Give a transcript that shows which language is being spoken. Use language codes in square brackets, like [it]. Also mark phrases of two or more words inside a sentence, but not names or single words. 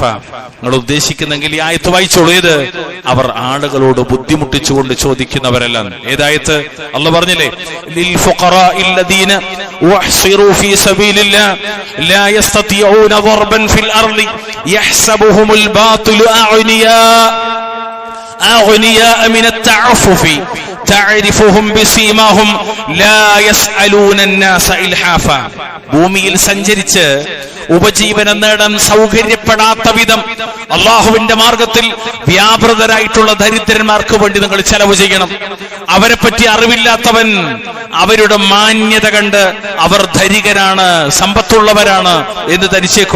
[ml] നിങ്ങൾ ഉദ്ദേശിക്കുന്നെങ്കിൽ ഈ ആയത്ത് വായിച്ചോളൂ. ഏത്? അവർ ആളുകളോട് ബുദ്ധിമുട്ടിച്ചുകൊണ്ട് ചോദിക്കുന്നവരല്ല. ഏതായത്ത്? അല്ലാഹു പറഞ്ഞില്ലേ, [ar] للفقراء الذين أحصروا في سبيل الله لا يستطيعون ضربا في الأرض يحسبهم الباطل أغنياء من التعفف تعرفهم بسيماهم لا يسألون الناس إلحافا. [ml] ഭൂമിയിൽ സഞ്ചരിച്ച് ഉപജീവനം നേടാൻ സൗകര്യപ്പെടാത്ത വിധം അള്ളാഹുവിന്റെ മാർഗത്തിൽ വ്യാപൃതരായിട്ടുള്ള ദരിദ്രന്മാർക്ക് വേണ്ടി നിങ്ങൾ ചെലവ് ചെയ്യണം. അവരെ പറ്റി അറിവില്ലാത്തവൻ അവരുടെ മാന്യത കണ്ട് അവർ ധനികരാണ്, സമ്പത്തുള്ളവരാണ് എന്ന് ധരിച്ചേക്കും.